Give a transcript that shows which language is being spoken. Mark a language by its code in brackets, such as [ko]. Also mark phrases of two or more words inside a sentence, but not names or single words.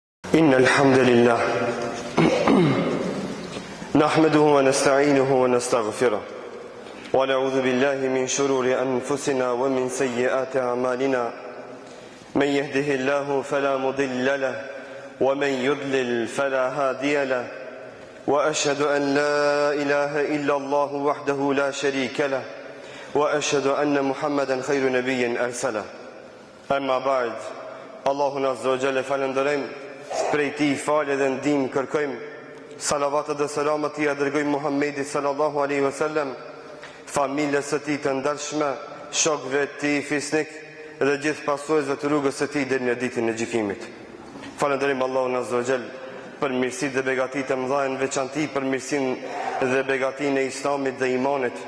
[ar] إن الحمد لله نحمده ونستعينه ونستغفره ونعوذ بالله من شرور أنفسنا ومن سيئات أعمالنا من يهده الله فلا مضل له ومن يضلل فلا هادي له وأشهد أن لا إله إلا الله وحده لا شريك له وأشهد أن محمدا خير نبي أرسله أما بعد [sq] Allahun [ar] عز وجل [sq] falenderojmë, prej tij falë dhe ndihmë kërkojmë, salavatet dhe selamat i dërgojmë Muhammedit [ar] صلى الله عليه وسلم, [sq] familjes së tij të ndershme, shokëve të tij fisnik dhe gjithë pasuesve të rrugës së tij deri në ditën e gjykimit. Falenderojmë Allahun [ar] عز وجل [sq] për mirësitë dhe begatitë e mëdha, në veçantë për mirësinë dhe begatinë e Islamit dhe imanit.